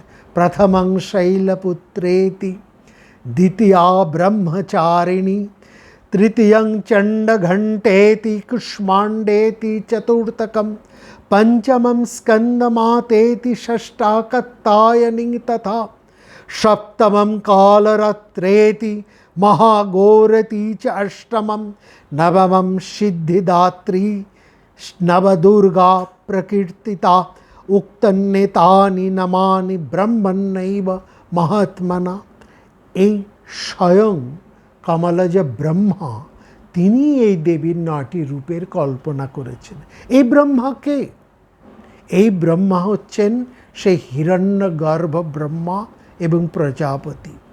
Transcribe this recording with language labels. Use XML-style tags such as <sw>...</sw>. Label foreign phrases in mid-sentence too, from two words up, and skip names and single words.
<sa>প্রথমং শৈলপুত্রেতি, দ্বিতীয়া ব্রহ্মচারিণী, তৃতীয়ং চণ্ডঘণ্টেতি কুষ্মাণ্ডেতি, চতুর্থকম পঞ্চমং স্কন্দমাতেতি, ষষ্ঠা কাত্যায়নী তথা, সপ্তমং কালরাত্রেতি, महाघोरती च अष्टमं, नवमं सिद्धिदात्री, नवदुर्गा प्रकीर्तिता, उक्तन्नेतानि नमानि ब्रह्मण्यैव महात्मना।</sa> <bn>এই স্বয়ং কমলজ ব্রহ্মা তিনি এই দেবীর 9টি রূপের কল্পনা করেছেন। এই ব্রহ্মাকে, এই ব্রহ্মা হচ্ছেন সেই হিরণ্যগর্ভ ব্রহ্মা এবং প্রজাপতি।</bn>